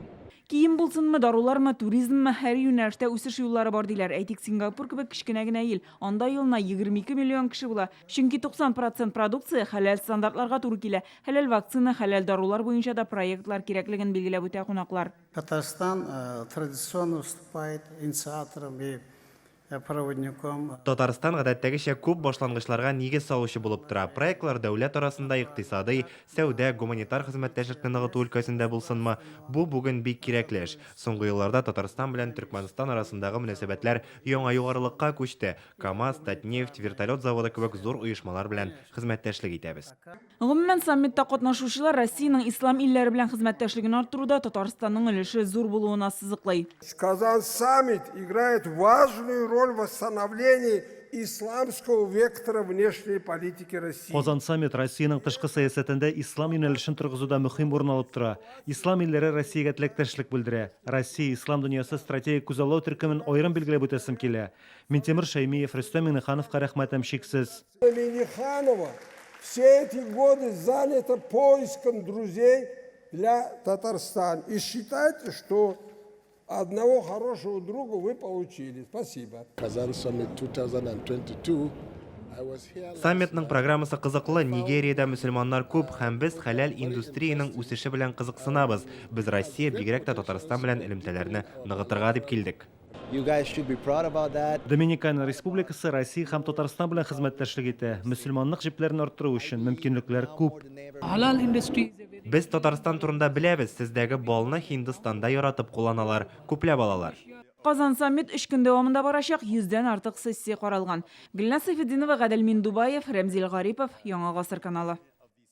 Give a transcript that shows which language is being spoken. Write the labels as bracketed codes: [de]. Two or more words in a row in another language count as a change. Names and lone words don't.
[tt] Кием булсынмы, дарулармы, туризммы, һәр юнәлештә үсеш юллары бар диләр. Әйтик, Сингапур кебек кечкенә генә ил. Анда елына 22 миллион кеше була. Чөнки 90% продукция хәләл стандартларга туры килә. Хәләл вакцина, хәләл дарулар буенча да проектлар кирәклеген билгеләп үтә кунаклар. [ru] Татарстан традиционно выступает инициатором и проводником. [tt] Татарстан гадәттәгечә күп башлангычларга нигез салучы булып тора. Проектлар дәүләт арасында икътисади, сәүдә, гуманитар хезмәттәшлекне ныгыту өлкәсендә булсынмы, бу бүген бик кирәклеш. Соңгы елларда Татарстан белән Төркмәнстан арасындагы мөнәсәбәтләр яңа югарылыкка күчте. КАМАЗ, Татнефть, вертолет заводы кебек зур оешмалар белән хезмәттәшлек итәбез. Гомумән саммитта катнашучылар Россиянең ислам илләре белән хезмәттәшлеген арттыруда Татарстанның өлеше зур булуына сызыклый. [ru] Казан саммит играет важную роль в восстановлении исламского вектора внешней политики России. [tt] Казан саммит Россиянең тышкы сәясәтендә ислам юнәлешен торгызуда мөһим урын алып тора. Ислам илләре Россиягә теләктәшлек белдерә. Россия ислам дөньясы стратегик күзаллау төркемен аерым билгеләп үтәсем килә. Минтимер Шәймиев, Рөстәм Миңнехановка рәхмәтем шиксез. [ru] Миңнеханова все эти годы занята поиском друзей для Татарстана. И считайте, что одного хорошего друга вы получили. Спасибо. [en] Kazan Summit 2022. [tt] Саммитның программасы кызыклы. Нигериядә мөселманнар күп һәм без хәләл индустрияның үсеше белән кызыксынабыз. Без Россия, бигрәк тә Татарстан белән элемтәләрне ныгытырга дип килдек. [en] You guys should be proud about that. [tt] Доминикана Республикасы Россия һәм Татарстан белән хезмәттәшлек итә. Мөселманлык җепләрен арттыру өчен мөмкинлекләр күп. [en] Halal industry. [tt] Без Татарстан турында беләбез. Сездәге балны Һиндстанда яратып кулланалар, күпләп алалар. Казан саммит 3 көн дәвамында барачак, 100-дән артык сессия каралган. Гөлназ Сайфетдинова, Гадел Миндубаев, Рәмзил Гарипов, Яңа гасыр каналы.